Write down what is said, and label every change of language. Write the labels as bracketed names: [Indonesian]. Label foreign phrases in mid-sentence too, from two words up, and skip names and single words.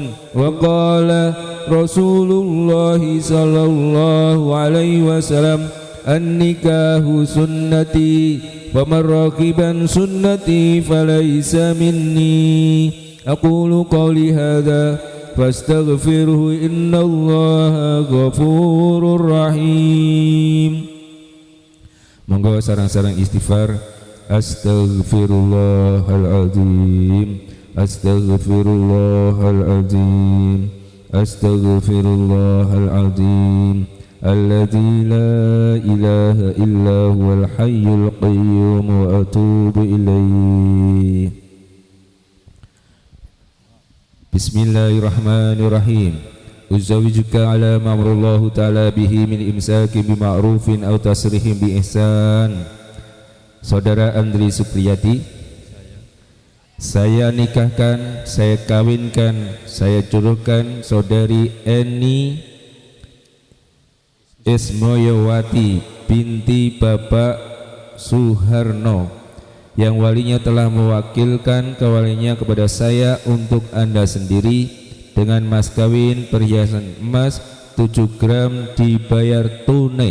[Arabic] وقال رسول الله صلى الله عليه وسلم النكاح سنتي فمن رغب عن سنتي فليس مني. أقول قولي هذا فاستغفروه إن الله غفور رحيم. [Javanese] Monggo sareng-sareng istighfar. [Arabic] أستغفر الله العظيم، أستغفر الله العظيم، أستغفر الله العظيم. الذي لا إله إلا هو الحي القيوم وأتوب إليه. بسم الله الرحمن الرحيم. أزوجك على ما أمر الله تعالى به من إمساك بمعروف أو تسريح بإحسان. [Indonesian] Saudara Andri Supriyati Saya nikahkan, saya kawinkan, saya jodohkan saudari Eni Ismoyowati binti Bapak Suharno yang walinya telah mewakilkan kawalinya kepada saya untuk Anda sendiri dengan mas kawin perhiasan emas 7 gram dibayar tunai.